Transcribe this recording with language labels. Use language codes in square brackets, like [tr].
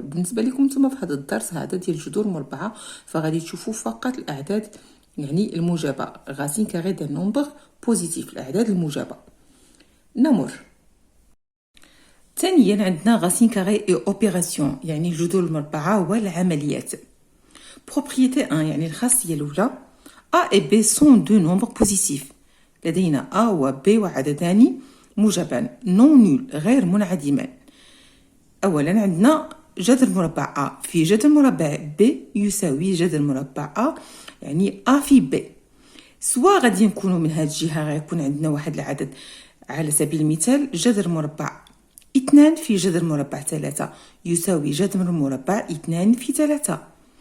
[ar] بالنسبة لكم نتوما في هذا الدرس هذا ديال الجذور المربعة فغادي تشوفوا فقط الأعداد يعني الموجبة، [fr] racine carrée d'un nombre positif، [ar] الأعداد الموجبة. نمر. ثانيا عندنا راسين كاري اي اوبيراسيون، يعني الجذور المربعة والعمليات. بروبريتي 1 يعني الخاصية الأولى [fr] A et B sont deux nombres positifs. [ar] لدينا A و B وعددان موجبان [fr] non nul [ar] غير منعدمان. أولا عندنا جذر مربع A في جذر مربع B يساوي جذر مربع A، يعني A في B. سواء غادي نكونوا من هذه الجهة غيكون عندنا واحد العدد، على سبيل المثال جذر مربع 2 في جذر مربع 3 يساوي جذر مربع 2 في 3.